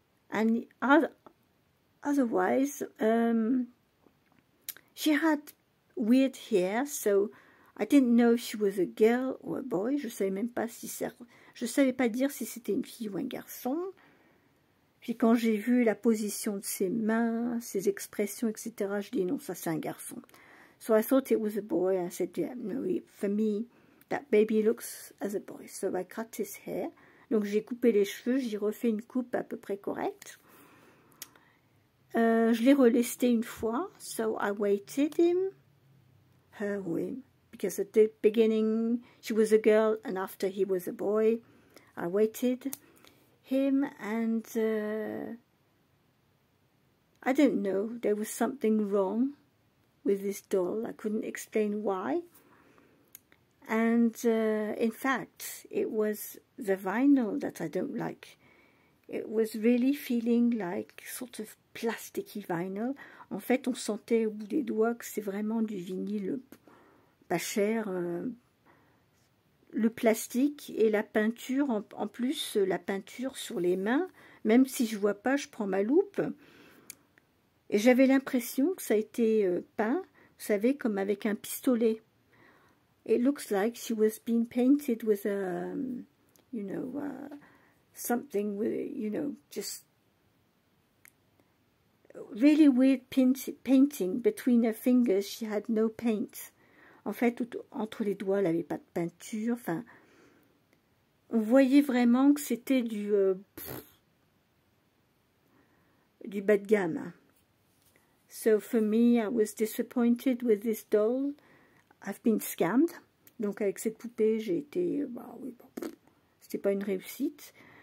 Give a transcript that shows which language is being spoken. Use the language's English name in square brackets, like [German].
[English] And otherwise, she had weird hair, so I didn't know if she was a girl or a boy. [French] Je savais même pas si je savais pas dire si c'était une fille ou un garçon. Puis quand j'ai vu la position de ses mains, ses expressions, etc., je dis non, ça c'est un garçon. [English] So I thought it was a boy. I said, yeah, no, for me, that baby looks as a boy. So I cut his hair. [French] Donc j'ai coupé les cheveux, j'ai refait une coupe à peu près correcte. Je l'ai relesté une fois. [English] So I weighted her or him. Because at the beginning she was a girl and after he was a boy. I weighted him and I don't know, there was something wrong with this doll. I couldn't explain why. And in fact, it was the vinyl that I don't like. It was really feeling like sort of plasticky vinyl. [French] En fait, on sentait au bout des doigts que c'est vraiment du vinyle pas cher. Le plastique et la peinture, en plus la peinture sur les mains, même si je vois pas, je prends ma loupe. Et j'avais l'impression que ça a été peint, vous savez, comme avec un pistolet. [English] It looks like she was being painted with a, you know, something with, you know, just really weird painting between her fingers. She had no paint. [French] En fait, entre les doigts, elle n'avait pas de peinture. Enfin, on voyait vraiment que c'était du bas de gamme. [English] So for me, I was disappointed with this doll. I've been scammed. [French] Donc avec cette poupée, j'ai été... bah oui, bon, c'était pas une réussite.